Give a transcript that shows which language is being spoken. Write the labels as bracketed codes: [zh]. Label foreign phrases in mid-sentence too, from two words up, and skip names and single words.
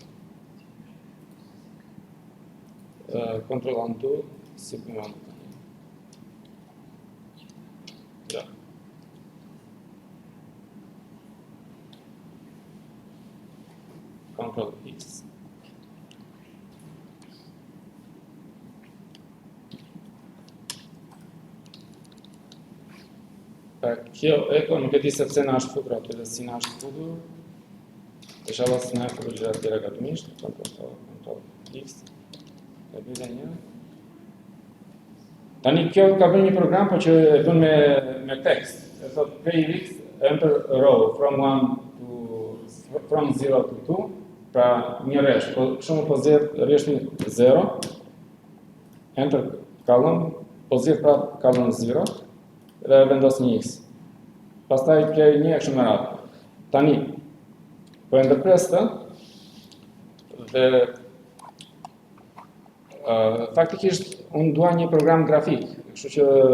[en] Control undo, [sq] si bëjmë undo. [en] Ja. Control X. [sq] Kjo eko nuk e di se pse na është futur aty dhe si na është futur. Inshallah s'na e futur gjërat tjera gatumisht. [en] Ctrl X. [sq] E bëj edhe një. Tani kjo ka bërë një program po që e bën me tekst. E thot [en] PX enter row from 0 to 2. [sq] Pra një rresht, po shumë po zgjedh rreshtin 0. [en] Enter column, [sq] po zgjedh prap column 0. Dhe vendos një X. Pastaj kej një kështu me radhë. Tani, po e ndërpres të, dhe faktikisht unë dua një program grafik, kështu që